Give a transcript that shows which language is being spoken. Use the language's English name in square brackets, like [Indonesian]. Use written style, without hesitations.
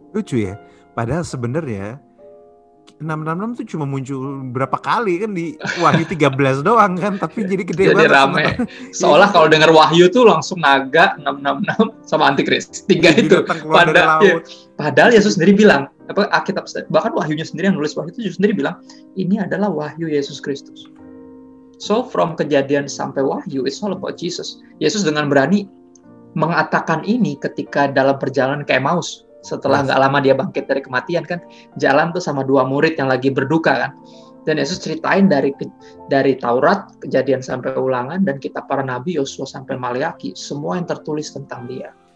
[Indonesian] Lucu ya. Padahal sebenarnya 666 itu cuma muncul berapa kali kan di Wahyu 13 doang kan, tapi jadi gede jadi banget. Rame. Seolah kalau dengar Wahyu tuh langsung naga 666 sama Antikris. 3 itu. Padahal Yesus sendiri bilang, Alkitab bahkan Wahyunya sendiri yang nulis Wahyu itu Yesus sendiri bilang, ini adalah Wahyu Yesus Kristus. [English] So from Kejadian sampai Wahyu it's all about Jesus. [Indonesian] Yesus dengan berani mengatakan ini ketika dalam perjalanan ke Emmaus. Setelah nggak lama dia bangkit dari kematian kan, jalan tuh sama 2 murid yang lagi berduka kan. Dan Yesus ceritain dari Taurat, Kejadian sampai Ulangan, dan kitab para nabi, Yosua sampai Maleaki, semua yang tertulis tentang dia.